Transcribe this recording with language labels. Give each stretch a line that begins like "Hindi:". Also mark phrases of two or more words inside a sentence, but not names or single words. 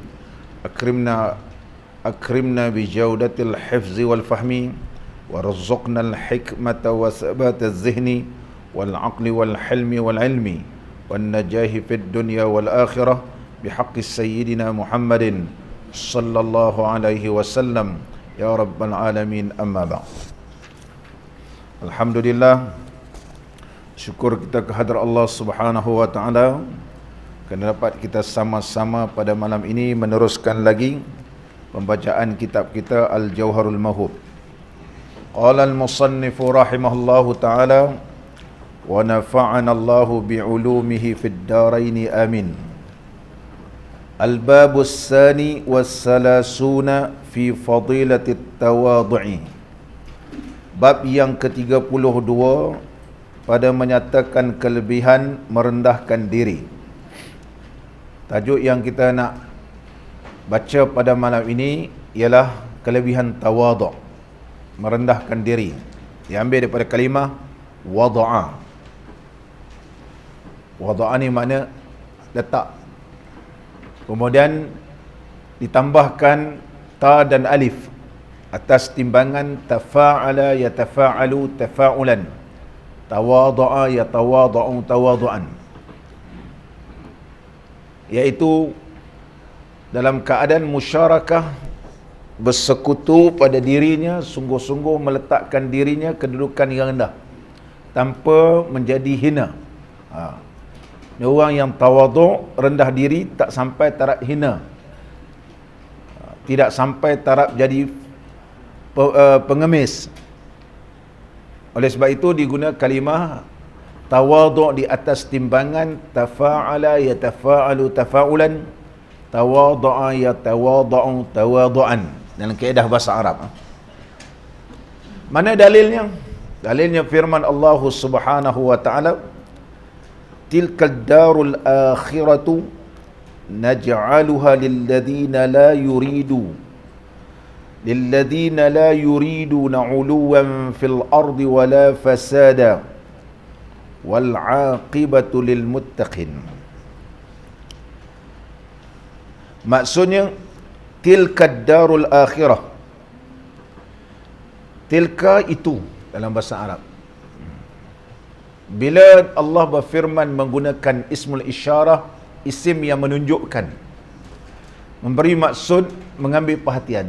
Arabic: أكرمنا بجودة الحفظ والفهم وارزقنا الحكمة وثبات الذهن والعقل والحلم والعلم والنجاح في الدنيا والآخرة بحق سيدنا محمد صلى الله عليه وسلم يا رب العالمين. أما بعد.
Malay: Alhamdulillah, syukur kita kehadrat Allah
Arabic: سبحانه وتعالى
Malay: kerana dapat kita sama-sama pada malam ini meneruskan lagi pembacaan kitab kita Al-Jawharul Mahub.
Arabic: قال المصنف رحمه الله تعالى ونفعنا الله بعلومه في الدارين آمين. الباب الثاني والثلاثون في فضيلة التواضع.
Malay: Bab yang ke-32 pada menyatakan kelebihan merendahkan diri. Tajuk yang kita nak baca pada malam ini ialah kelebihan tawadhu', merendahkan diri. Diambil daripada kalimah wada'a. Wada'a ni makna letak. Kemudian ditambahkan ta dan alif atas timbangan
Arabic: تفاعل يتفاعل تفاعلا، تواضع يتواضع تواضعا,
Malay: iaitu dalam keadaan musyarakah, bersekutu pada dirinya, sungguh-sungguh meletakkan dirinya kedudukan yang rendah tanpa menjadi hina. Ini orang yang tawadhu', rendah diri, tak sampai taraf hina, tidak sampai taraf jadi pengemis. Oleh sebab itu digunakan kalimah tawadhu' di atas timbangan
Arabic: تفاعل يتفاعل تفاعلا، تواضع يتواضع تواضعا
Malay: dalam kaedah bahasa Arab. Mana dalilnya? Dalilnya firman Allah
Arabic: سبحانه وتعالى، تلك الدار الآخرة نجعلها للذين لا يريدون علوا في الأرض ولا فسادا والعاقبة للمتقين.
Malay: Maksudnya
Arabic: تلك الدار الآخرة,
Malay: tilka itu dalam bahasa Arab. Bila Allah berfirman menggunakan
Arabic: اسم الإشارة,
Malay: isim yang menunjukkan, memberi maksud, mengambil perhatian.